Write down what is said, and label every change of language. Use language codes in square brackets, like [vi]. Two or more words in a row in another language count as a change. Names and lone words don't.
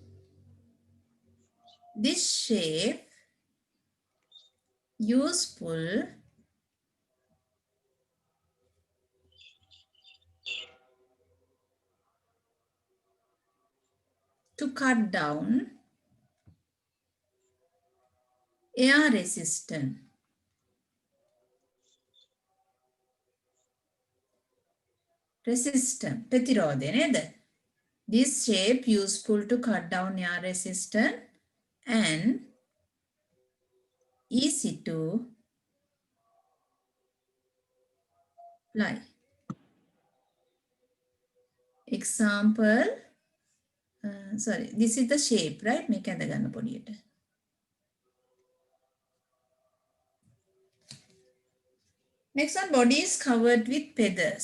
[en] This shape useful to cut down air resistant. Resistant. [si] ප්‍රතිරෝධය නේද? [en] This shape useful to cut down air resistant and easy to apply. Example, sorry, this is the shape, right? [si] මේක ඇඳගන්න පොඩියට. [en] Next one, body is covered with feathers.